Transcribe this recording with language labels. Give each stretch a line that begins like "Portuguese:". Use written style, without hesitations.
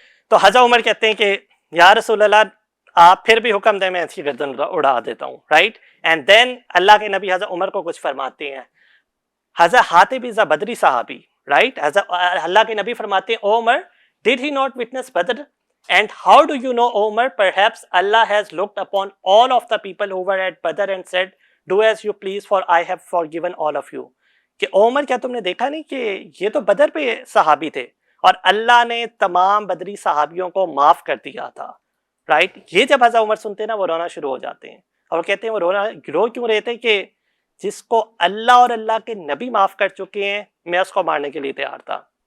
Urdu: تو حضرت عمر کہتے ہیں کہ یا رسول اللہ آپ پھر بھی حکم دیں میں اس کی گردن اڑا دیتا ہوں، رائٹ. اینڈ دین اللہ کے نبی حضرت عمر کو کچھ فرماتے ہیں. حضرت حاطب از اے بدری صحابی، رائٹ. اللہ کے نبی فرماتے ہیں او عمر
English: did he not witness Badr? And how do you know, O Umar, perhaps Allah has looked upon all of the people who were at Badr and said, do as you please for I have forgiven all of you.
Urdu: کہ او عمر کیا تم نے دیکھا نہیں کہ یہ تو بدر پہ صحابی تھے اور اللہ نے تمام بدری صحابیوں کو معاف کر دیا تھا، رائٹ. یہ جب حضرت عمر سنتے ہیں نا وہ رونا شروع ہو جاتے ہیں اور وہ کہتے ہیں وہ رو کیوں رہے تھے کہ جس کو اللہ اور اللہ کے نبی معاف کر چکے ہیں میں اس کو مارنے کے لیے تیار تھا.